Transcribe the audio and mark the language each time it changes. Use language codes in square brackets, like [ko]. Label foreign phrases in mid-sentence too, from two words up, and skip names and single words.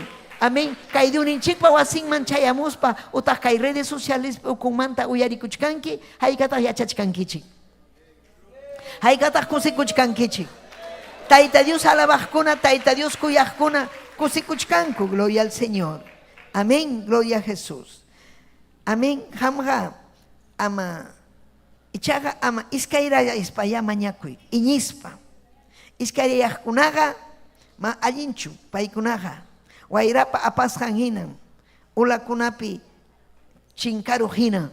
[es] Amén. [qu] Kay diuninchikpa wasinman chayamuspa utaq kay [es] redes sociales [qu] ukunmanta uyarikuchkanki, haykataq yachachkankichik. Haykataq kusikuchkankichik. Tayta Dios alabajkuna, Tayta Dios kuyajkuna, kusikuchkanku, [es] gloria al Señor. Amén, gloria a Jesús. Amén, [qu] hamga ama ichaga ama iskairaya ispaya mañakuy, iñispa. Iskairayajkunaga ma allinchu paykunaga. Wairapa apasjan hinan, ulakunapi chinkaru hinan.